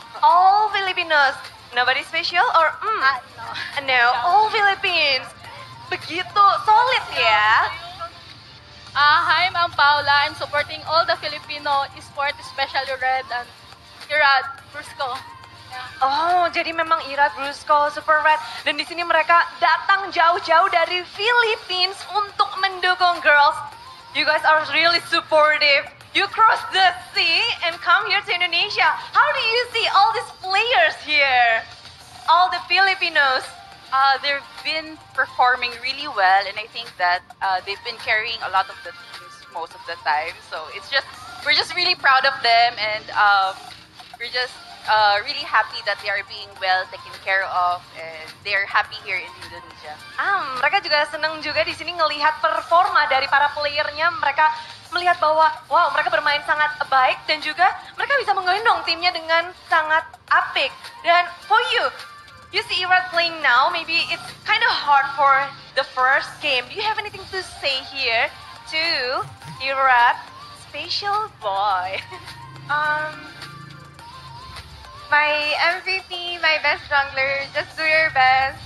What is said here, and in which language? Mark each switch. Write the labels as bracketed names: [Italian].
[English] All Filipinos. Nobody special or No. No, all Philippines. [Indonesian] Begitu solid ya. [English] Hi, I'm Paula. I'm supporting all the Filipino sport, especially Red and Irad, Brusco. [Indonesian] Oh, jadi memang Ira, Brusco, Super Red. Dan di sini mereka datang jauh-jauh dari Philippines untuk mendukung girls. [English] You guys are really supportive. You cross the sea and come here to Indonesia. How do you see all these players here? All the Filipinos. They've been performing really well, and I think that they've been carrying a lot of the teams most of the time. So we're just really proud of them, and we're just really happy that they are being well taken care of, and they're happy here in Indonesia. [Indonesian] Mereka juga senang juga di sini ngelihat performa dari para playernya. Mereka melihat bahwa wow, mereka bermain sangat baik dan juga mereka bisa menggendong timnya dengan sangat apik. Dan [English] for you see Irad playing now, maybe it's kind of hard for the first game. Do you have anything to say here to Irad, special boy? My MVP, my best jungler, just do your best.